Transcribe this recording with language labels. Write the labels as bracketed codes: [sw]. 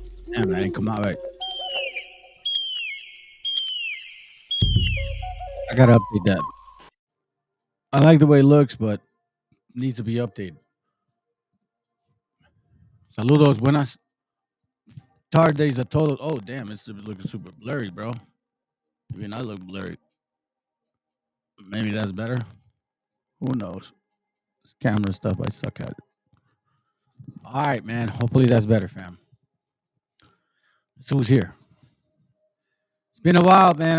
[en] Damn, that didn't come out right. I gotta update that. I like the way it looks, but needs to be updated. [es] Saludos, buenas tardes a todos. [en] Oh, damn, it's looking super blurry, bro. Even I look blurry. Maybe that's better. Who knows? This camera stuff, I suck at it. All right, man. Hopefully that's better, fam. So who's here? It's been a while, man.